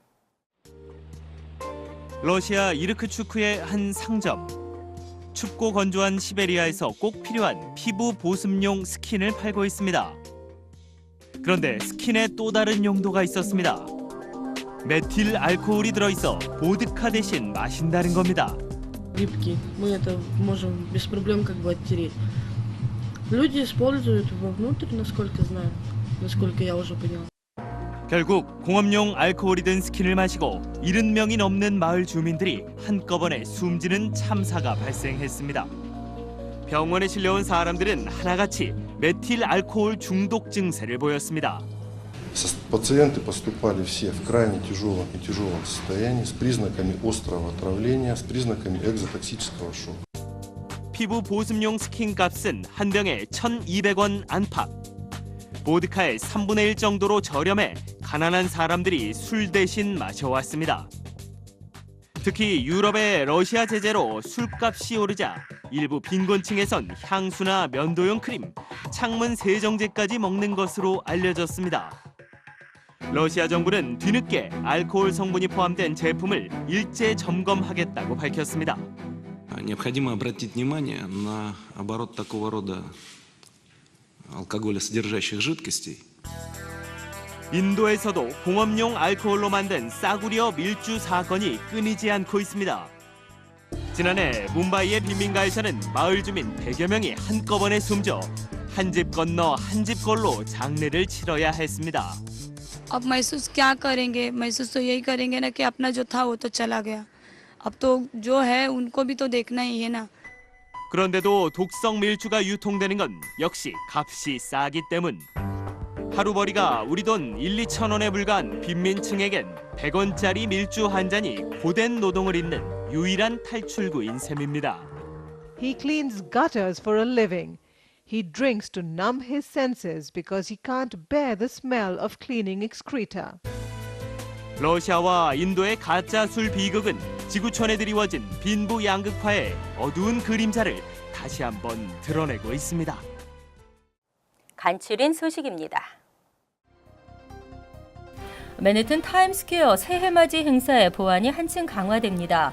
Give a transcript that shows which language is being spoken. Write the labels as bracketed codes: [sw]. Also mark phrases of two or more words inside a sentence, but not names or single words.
[ko] 러시아 이르크추크의 한 상점. 춥고 건조한 시베리아에서 꼭 필요한 피부 보습용 스킨을 팔고 있습니다. 그런데 스킨에 또 다른 용도가 있었습니다. 메틸 알코올이 들어있어 보드카 대신 마신다는 겁니다. [ru] Липкий. Мы это можем без проблем как бы оттереть. Люди используют вовнутрь, насколько знаю, насколько я уже поняла. [ko] 결국 공업용 알코올이 든 스킨을 마시고 70명이 넘는 마을 주민들이 한꺼번에 숨지는 참사가 발생했습니다. 병원에 실려온 사람들은 하나같이 메틸 알코올 중독 증세를 보였습니다. [ru] Пациенты поступали все в крайне тяжелом состоянии с признаками острого отравления, с признаками экзотоксического шока. [ko] 피부 보습용 스킨 값은 한 병에 1,200원 안팎. 보드카의 3분의 1 정도로 저렴해 가난한 사람들이 술 대신 마셔왔습니다. 특히 유럽의 러시아 제재로 술값이 오르자 일부 빈곤층에선 향수나 면도용 크림, 창문 세정제까지 먹는 것으로 알려졌습니다. 러시아 정부는 뒤늦게 알코올 성분이 포함된 제품을 일제 점검하겠다고 밝혔습니다. [ru] Необходимо обратить внимание на оборот такого рода алкоголесодержащих жидкостей. [ko] 인도에서도 공업용 알코올로 만든 싸구려 밀주 사건이 끊이지 않고 있습니다. 지난해 뭄바이의 빈민가에서는 마을 주민 100여 명이 한꺼번에 숨져 한 집 건너 한 집 걸로 장례를 치러야 했습니다. [hi] अब महसूस क्या करेंगे महसूस तो यही करेंगे ना कि अपना जो था वो तो चला गया अब तो जो है उनको भी तो देखना ही है ना [ko] 그런데도 독성 밀주가 유통되는 건 역시 값이 싸기 때문. 하루벌이가 우리 돈 1, 2천 원에 불과한 빈민층에겐 100원짜리 밀주 한 잔이 고된 노동을 잇는 유일한 탈출구인 셈입니다. [en] He cleans gutters for a living. He drinks to numb his senses because he can't bear the smell of cleaning excreta. [ko] 러시아와 인도의 가짜 술 비극은 지구촌에 드리워진 빈부 양극화의 어두운 그림자를 다시 한번 드러내고 있습니다. 간추린 소식입니다. 맨해튼 타임스퀘어 새해맞이 행사의 보안이 한층 강화됩니다.